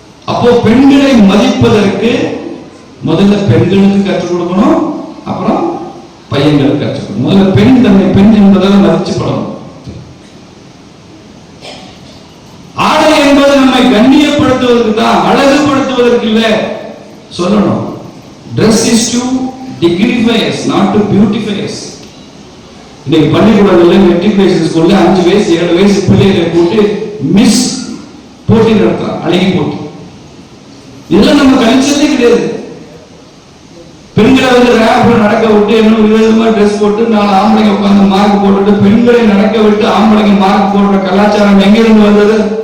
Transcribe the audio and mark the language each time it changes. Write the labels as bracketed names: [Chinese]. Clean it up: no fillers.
[Tamil] அப்போ பெண்களை மதிப்பதற்கு முதல்ல பெண்களுக்கு கற்றுக் கொடுக்கணும், அப்புறம் பையன்களுக்கு கற்றுக் கொடுக்கணும். முதல்ல பெண் தன்னை பெண் என்பதால் மதிச்சு பழகணும். ஆடை என்பது நம்மை கண்ணியப்படுத்துவதற்கு தான், அழகுபடுத்துவதற்கு இல்ல சொல்லணும். [English] Dress is to dignify us, not to beautify us. [Tamil] இன்னைக்கு பள்ளிக்கூடங்கள்ல மெட்ரிகுலேஷன் ஸ்கூல்ல 5 வயசு 7 வயசு பிள்ளைகளை போட்டு மிஸ் போட்டி நடத்துறான், அழகி போட்டி. இதெல்லாம் நம்ம கல்ச்சர்லே கிடையாது. பெண்களை வந்து ரேப்ல நடக்க விட்டு இன்னும் விதவிதமா ட்ரெஸ் போட்டு 4 ஆம்பளைங்க உட்கார்ந்து மார்க் போட்டுட்டு பெண்களை நடக்க விட்டு ஆம்பளைங்க மார்க் போடுற கலாச்சாரம் எங்க இருந்து வந்தது?